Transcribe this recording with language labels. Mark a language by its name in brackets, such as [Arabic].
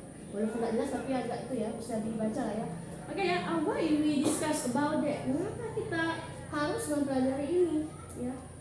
[Indonesian] Walaupun tidak jelas tapi agak itu ya, bisa dibaca lah ya. [English] Oke ya, why we discuss about that? [Indonesian] Kenapa kita harus mempelajari ini ya?